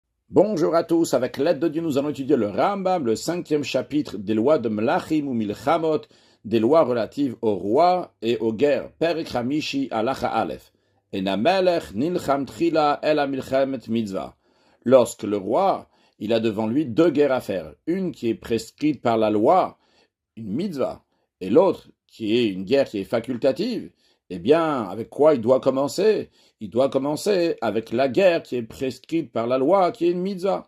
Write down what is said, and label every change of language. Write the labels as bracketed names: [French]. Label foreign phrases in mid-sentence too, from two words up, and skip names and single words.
[French] Bonjour à tous, avec l'aide de Dieu, nous allons étudier le Rambam, le 5e chapitre des lois de Melachim ou Milchamot, des lois relatives aux rois et aux guerres. [Hebrew] פרק חמישי הלכה א. אין המלך נלחם תחילה אלא מלחמת מצוה. [French] Lorsque le roi, il a devant lui deux guerres à faire, une qui est prescrite par la loi, une mitzvah, et l'autre qui est une guerre qui est facultative. Eh bien, avec quoi il doit commencer? Il doit commencer avec la guerre qui est prescrite par la loi, qui est une mitzvah.